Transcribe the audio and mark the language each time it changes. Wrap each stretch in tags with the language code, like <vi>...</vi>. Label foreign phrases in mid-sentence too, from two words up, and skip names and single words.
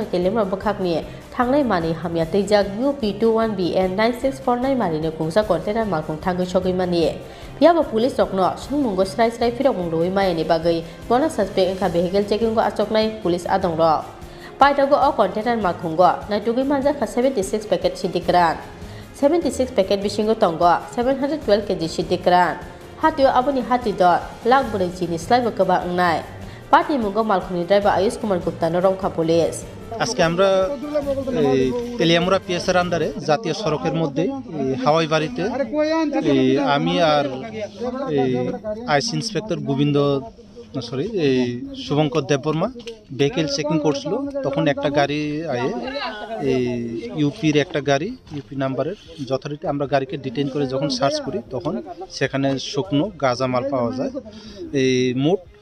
<trp>Telemra Bokakni Thangnai Mani Hamya Tejak UP21BN 9649 Marini Kungsa Container Malkhugno Thangai Chogui Mani Piaba Police Rokno Sungmungo Srai Firok Mungroi Mayani Bagai Bona Suspect Engka Vehicle Checking Go Asoknai Police Adongro Paitago O Container Malkhugno Naitugi Manjakha 76 packet Siddi Kwran 76 packet Bisingo Tongo 712 kg Siddi Kwran Hatio Abuni Hati Dot Lak Buri Jini Slai Bokaba Ngnai পার্টি মুঙ্গ মালখুনি ড্রাইভার আয়ুষ কুমার গুপ্তানো রংখা পুলিশ</trp> <bn>আজকে আমরা তেলিয়ামুড়া পিএসের আন্ডারে জাতীয় সড়কের মধ্যে হাওয়াই বাড়িতে আমি আর আইসি ইন্সপেক্টর গোবিন্দ সরি শুভঙ্কর দেববর্মা</bn> <en>vehicle checking</en> <bn>করছিল তখন একটা গাড়ি আয়ে ইউপির একটা গাড়ি ইউপি নাম্বারের যথারীতি আমরা গাড়িকে ডিটেইন করে যখন সার্চ করি তখন সেখানে শুকনো গাঁজা মাল পাওয়া যায় মোট</bn>